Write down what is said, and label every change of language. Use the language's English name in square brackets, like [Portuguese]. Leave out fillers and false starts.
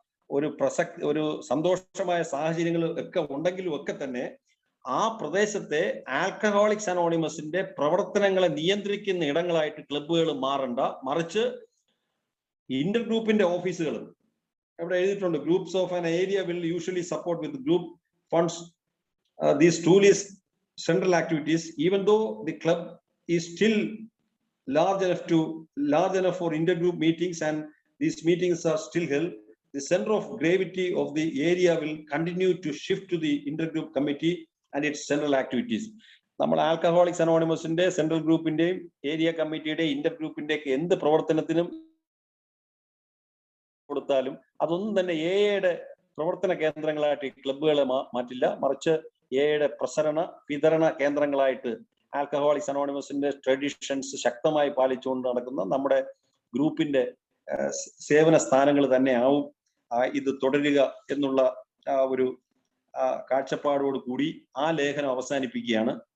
[Malayalam] ഒരു സന്തോഷമായ സാഹചര്യങ്ങൾ ഒക്കെ ഉണ്ടെങ്കിലും ഒക്കെ തന്നെ ആ പ്രദേശത്തെ ആൽക്കഹോളിക്സ് അനോണിമസിന്റെ പ്രവർത്തനങ്ങളെ നിയന്ത്രിക്കുന്ന ഇടങ്ങളായിട്ട് ക്ലബ്ബുകൾ മാറണ്ട, മറിച്ച് ഇന്റർ ഗ്രൂപ്പിന്റെ ഓഫീസുകളും ഇവിടെ എഴുതിയിട്ടുണ്ട്. [English] Groups of an area will usually support with group funds these truly central activities, even though the club is still large enough for intergroup meetings and these meetings are still held, the center of gravity of the area will continue to shift to the intergroup committee and its central activities. [Malayalam] നമ്മൾ alcoholics അനോണിമസിന്റെ central ഗ്രൂപ്പിന്റെയും area കമ്മിറ്റിയുടെ Inter ഗ്രൂപ്പിന്റെ ഒക്കെ എന്ത് പ്രവർത്തനത്തിനും കൊടുത്താലും അതൊന്നും തന്നെ എയുടെ പ്രവർത്തന കേന്ദ്രങ്ങളായിട്ട് ഈ ക്ലബ്ബുകളെ മാറ്റില്ല. മറിച്ച് എയുടെ പ്രസരണ വിതരണ കേന്ദ്രങ്ങളായിട്ട് ആൽക്കഹോളിക്സ് അനോണിമസിന്റെ ട്രഡീഷൻസ് ശക്തമായി പാലിച്ചുകൊണ്ട് നടക്കുന്ന നമ്മുടെ ഗ്രൂപ്പിന്റെ സേവന സ്ഥാനങ്ങൾ തന്നെ ആവും ഇത് തുടരുക എന്നുള്ള ഒരു കാഴ്ചപ്പാടോട് കൂടി ആ ലേഖനം അവസാനിപ്പിക്കുകയാണ്.